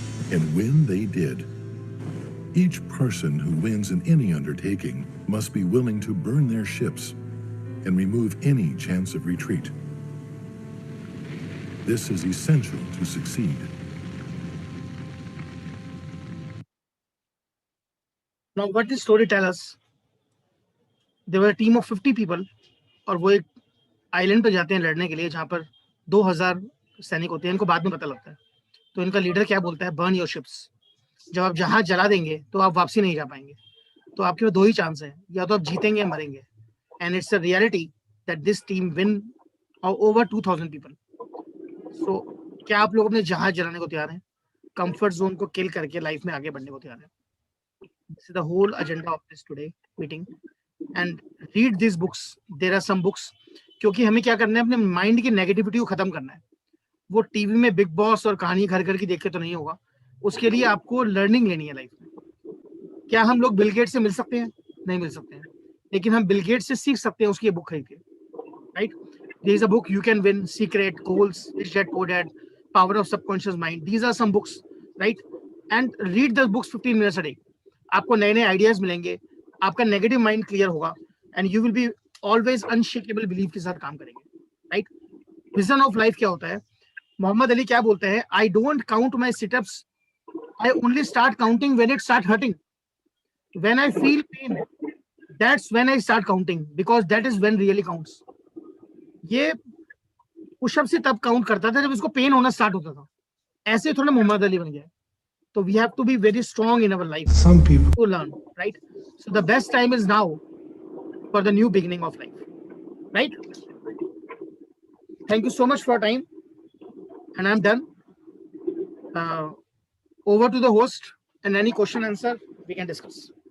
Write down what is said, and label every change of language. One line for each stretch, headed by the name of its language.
English: And when they did, each person who wins in any undertaking must be willing to burn their ships and remove any chance of retreat. This is essential to succeed. Now, what this story tells us? There were a team of 50 people,
Hindi: और वो एक island पे जाते हैं लड़ने के लिए जहाँ पर 2000 सैनिक होते हैं. इनको बाद में पता लगता है. तो इनका लीडर क्या बोलता है?
English: Burn your ships.
Hindi: जब आप जहाज जला देंगे तो आप वापसी नहीं जा पाएंगे. तो आपके पास दो ही चांस हैं, या तो आप जीतेंगे या मरेंगे.
English: And it's a reality that this team win over 2000 people.
Hindi: सो क्या आप लोग अपने जहाज जलाने को तैयार हैं? कंफर्ट जोन को किल करके लाइफ में आगे बढ़ने को तैयार हैं?
English: This is the whole agenda of this today meeting. And read these books. There are some books.
Hindi: क्योंकि हमें क्या करना है? अपने माइंड की नेगेटिविटी को खत्म करना है. वो टीवी में बिग बॉस और कहानी घर घर की देख के तो नहीं होगा. उसके लिए आपको लर्निंग लेनी है लाइफ में. क्या हम लोग बिल गेट्स से मिल सकते हैं? नहीं मिल सकते हैं, लेकिन हम बिल गेट्स से सीख सकते हैं उसकी बुक खरीद के.
English: Right? There is a book You Can Win, Secret, Goals, Rich Dad Poor Dad, Power of Subconscious Mind. These are some books, right? And read those books 15 minutes a day.
Hindi: आपको नए नए ideas मिलेंगे, आपका negative mind clear होगा,
English: and you will be always unshakeable belief
Hindi: के साथ काम करेंगे. राइट?
English: vision of life
Hindi: क्या होता है?
English: Muhammad Ali
Hindi: क्या बोलते हैं?
English: I don't count my sit-ups, I only start counting when it start hurting. When I feel pain, that's when I start counting, because that is when really counts.
Hindi: ये pushup से तब count करता था जब इसको पेन होना start होता था. ऐसे थोड़ा मोहम्मद अली बन गया.
English: So we have to be very strong in our life. Some people to learn, right? So the best time is now for the new beginning of life, right? Thank you so much for your time, and I'm done. Over to the host, and any question answer we can discuss.